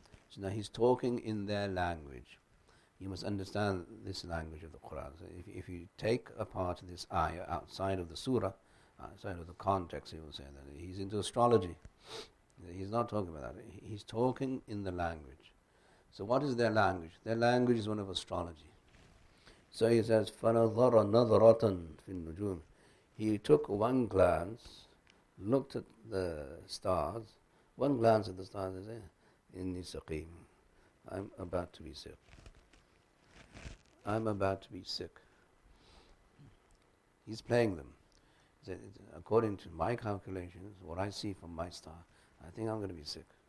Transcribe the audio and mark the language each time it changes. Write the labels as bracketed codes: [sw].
[en] So now he's talking in their language. You must understand this language of the Quran. So if you take apart this ayah outside of the surah, outside of the context, he will say that he's into astrology. He's not talking about that. He's talking in the language. So what is their language? Their language is one of astrology. So he says, [ar] فَنَظَرَ نَظْرَةً فِي النُّجُومِ. [en] He took one glance, looked at the stars, one glance at the stars and said, [ar] إِنِّي سَقِيمٌ. [en] I'm about to be sick. I'm about to be sick. He's playing them. He said, according to my calculations, what I see from my star, I think I'm going to be sick.